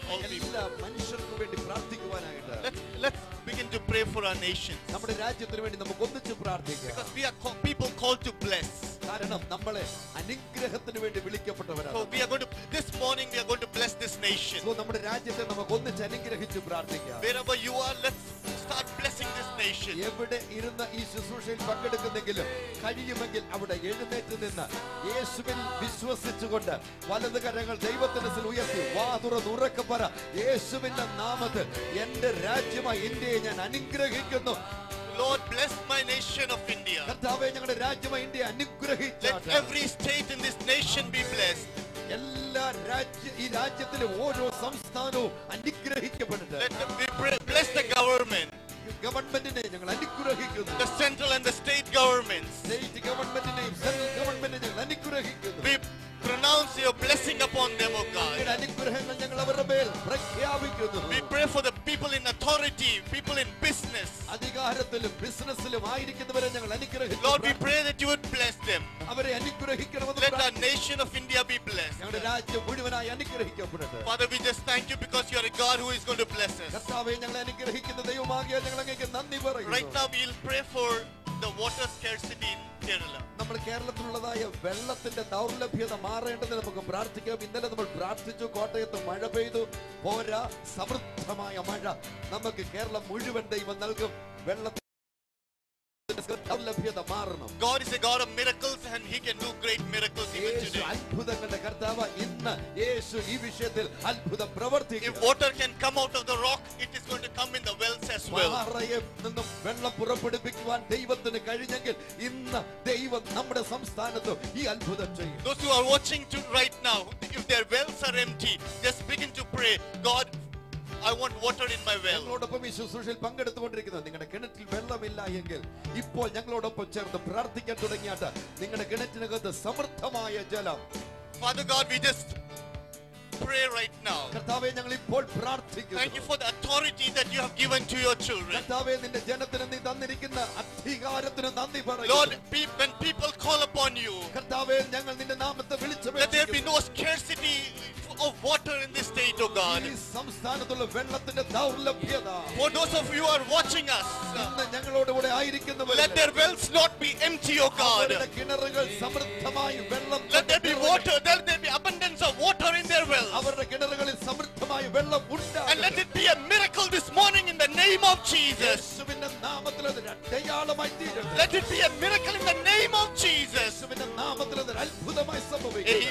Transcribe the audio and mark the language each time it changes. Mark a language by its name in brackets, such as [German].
[Malayalam] എല്ലാ മനുഷ്യർക്കും വേണ്ടി പ്രാർത്ഥിക്കുവാനായിട്ട്. [English] Let's begin to pray for our nations. [Malayalam] നമ്മുടെ രാജ്യത്തിന് വേണ്ടി നമുക്ക് ഒന്നിച്ച് പ്രാർത്ഥിക്കാം. [English] Because we are people called to bless. [Malayalam] കാരണം നമ്മളെ അനുഗ്രഹത്തിന് വേണ്ടി വിളിക്കപ്പെട്ടവരാണ്. [English] So we are going to this morning we are going to bless this nation. [Malayalam] So നമ്മുടെ രാജ്യത്തെ നമുക്ക് ഒന്നിച്ച് അനുഗ്രഹിച്ച് പ്രാർത്ഥിക്കാം. [English] Wherever you are, let's start blessing this nation. [Malayalam] എവിടെ ഇരുന്ന് ഈ ശുശ്രൂഷയിൽ പങ്കെടുക്കുന്നെങ്കിലും കഴിയുമെങ്കിൽ അവിടെ എഴുന്നേറ്റ് നിന്ന് യേശുവിൽ വിശ്വസിച്ചുകൊണ്ട് വലത് കരങ്ങൾ ദൈവത്തിന്റെ ഉയർത്തി വാതുറന്നുറക്കെ പറ, യേശുവിന്റെ നാമത്തിൽ എന്റെ രാജ്യമായ ഇന്ത്യയെ ഞാൻ അനുഗ്രഹിക്കുന്നു. [English] Lord, bless my nation of India. [Malayalam] കർത്താവേ, ഞങ്ങളുടെ രാജ്യമായ India അനുഗ്രഹിച്ചാട്ടെ. [English] Let every state in this nation be blessed. [Malayalam] എല്ലാ ഈ രാജ്യത്തിലെ ഓരോ സംസ്ഥാനവും അനുഗ്രഹിക്കപ്പെടട്ടെ. [English] Bless the government. [Malayalam] ഗവൺമെന്റിനെ ഞങ്ങൾ അനുഗ്രഹിക്കുന്നു. [English] The central and the state governments. [Malayalam] State ഗവൺമെന്റിനെയും central ഗവൺമെന്റിനെ ഞങ്ങൾ അനുഗ്രഹിക്കുന്നു. [English] We pronounce your blessing upon them, O God. [Malayalam] അനുഗ്രഹങ്ങൾ ഞങ്ങൾ അവരുടെ മേൽ പ്രഖ്യാപിക്കുന്നു. [English] We pray for the people in authority, people in business. [Malayalam] അധികാരത്തിലും ബിസിനസ്സിലും ആയിരിക്കുന്നവരെ ഞങ്ങൾ അനുഗ്രഹിക്കുന്നു. [English] Lord, we pray that you would bless them. [Malayalam] അവരെ അനുഗ്രഹിക്കണമെന്ന്. [English] Let our nation of India be blessed. [Malayalam] ഞങ്ങളുടെ രാജ്യം മുഴുവനായി അനുഗ്രഹിക്കപ്പെടട്ടെ. [English] Father, we just thank you because you are a God who is going to bless us. [Malayalam] കർത്താവേ, ഞങ്ങളെ അനുഗ്രഹിക്കുന്ന ദൈവമാകിയാൽ ഞങ്ങൾ അങ്ങേക്ക് നന്ദി പറയുന്നു. [English] Right now we will pray for the water scarcity in Kerala. [Malayalam] നമ്മൾ കേരളത്തിലുള്ളതായ വെള്ളത്തിന്റെ ദൗർലഭ്യത മാറേണ്ടത് നമുക്ക് പ്രാർത്ഥിക്കാം. ഇന്നലെ നമ്മൾ പ്രാർത്ഥിച്ചു, കോട്ടയത്ത് മഴ പെയ്തു പോരാ, സമൃദ്ധമായ മഴ നമുക്ക് കേരളം മുഴുവൻ ദൈവം നൽകും. വെള്ളത്തിന്റെ ദൗർലഭ്യത മാറണം. [English] God is a God of miracles and he can do great miracles even today. [Malayalam] അത്ഭുതങ്ങളുടെ കർത്താവ് ഇന്ന് യേശു ഈ വിഷയത്തിൽ അത്ഭുതം പ്രവർത്തിക്കും. [English] If water can come out of the rock, it is going to come in the wells as well. [Malayalam] പാറയിൽ നിന്നും വെള്ളം പുറപ്പെടുവിക്കുവാൻ ദൈവത്തിന് കഴിഞ്ഞെങ്കിൽ ഇന്ന് ദൈവം നമ്മുടെ സംസ്ഥാനത്ത് ഈ അത്ഭുതം ചെയ്യും. [English] Those who are watching right now, if their wells are empty, just begin to pray, God, I want water in my well. [Malayalam] ഞങ്ങളോടൊപ്പം ഈ ശുശ്രൂഷയിൽ പങ്കെടുത്തുകൊണ്ടിരിക്കുന്നത് നിങ്ങളുടെ കിണറ്റിൽ വെള്ളമില്ല എങ്കിൽ ഇപ്പോൾ ഞങ്ങളോടൊപ്പം ചേർന്ന് പ്രാർത്ഥിക്കാൻ തുടങ്ങിയാട്ട് നിങ്ങളുടെ കിണറ്റിനകത്ത് സമൃദ്ധമായ ജലം. [English] Father God, we just pray right now. [Malayalam] കർത്താവേ, ഞങ്ങൾ ഇപ്പോൾ പ്രാർത്ഥിക്കുന്നു. [English] Thank you for the authority that you have given to your children. [Malayalam] കർത്താവേ, നിന്റെ ജനത്തിന് നീ തന്നിരിക്കുന്ന അധികാരത്തിന് നന്ദി പറയുന്നു. [English] Lord, when people call upon you, [Malayalam] കർത്താവേ, ഞങ്ങൾ നിന്റെ നാമത്തെ വിളിച്ചു, [English] let there be no scarcity of water in this state, oh God. [Malayalam] ഈ സംസ്ഥാനത്തുള്ള വെള്ളത്തിന്റെ ദൗർലഭ്യത. [English] For those of you who are watching us, [Malayalam] ഇന്ന് ഞങ്ങളോട് കൂടെ ആയിരിക്കുന്നവർ, [English] let their wells not be empty, oh God. [Malayalam] അവരുടെ കിണറുകൾ സമൃദ്ധമായി വെള്ളം, [English] Let there be water, let there be abundance of water in their wells. [Malayalam] അവരുടെ കിണറുകളിൽ സമൃദ്ധമായി വെള്ളം ഉണ്ടാകട്ടെ. [English] And let it be a miracle this morning in the name of Jesus. [Malayalam] യേശുവിന്റെ നാമത്തിൽ അത് അടയാളമായി തീരട്ടെ. [English] Let it be a miracle in the name of Jesus. [Malayalam] യേശുവിന്റെ നാമത്തിൽ അത് അത്ഭുതമായി സംഭവിക്കട്ടെ.